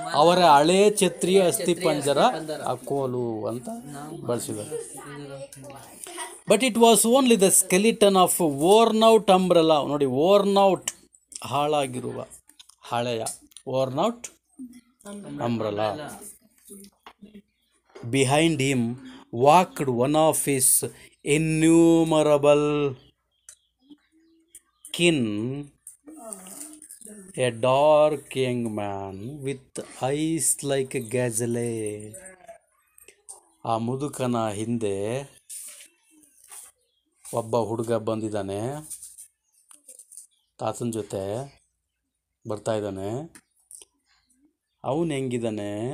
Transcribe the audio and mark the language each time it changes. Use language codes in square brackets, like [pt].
[kn] ಅವರ ಹಳೇ ಛತ್ರಿಯ ಅಸ್ಥಿಪಂಜರ ಆ ಕೋಲು ಅಂತ ಬಳಸಿದ್ದಾರೆ. [en] But it was only the skeleton of worn out umbrella. ನೋಡಿ, worn out [kn] ಹಾಳಾಗಿರುವ, ಹಳೆಯ, [en] Worn out umbrella. Behind him walked one of his innumerable kin, a dark young man with eyes like a gazelle. [kn] ಆ ಮುದುಕನ ಹಿಂದೆ ಒಬ್ಬ ಹುಡುಗ ಬಂದಿದ್ದಾನೆ, ತಾತನ ಜೊತೆ ಬರ್ತಾ ಇದ್ದಾನೆ. ಅವನು ಹೆಂಗಿದ್ದಾನೆ?